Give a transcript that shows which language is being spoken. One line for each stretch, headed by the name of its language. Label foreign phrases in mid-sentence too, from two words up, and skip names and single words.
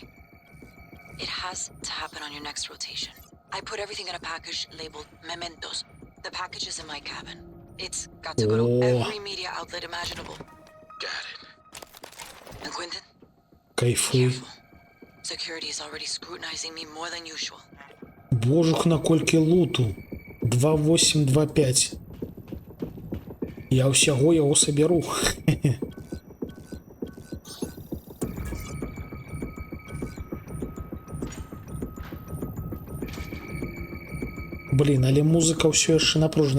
English: It has to happen on your next rotation. I put everything in a package labeled mementos. The package is in my cabin. It's got to go to every media outlet imaginable. Got it. And Quentin?
Belarusian: Кайфуй.
English: Careful. Security is already scrutinizing me more than usual.
Belarusian: Божух, на колькі луту. 2825. Я ўсяго яго саберу. Блин, але музыка ўсё яшчэ напружаная.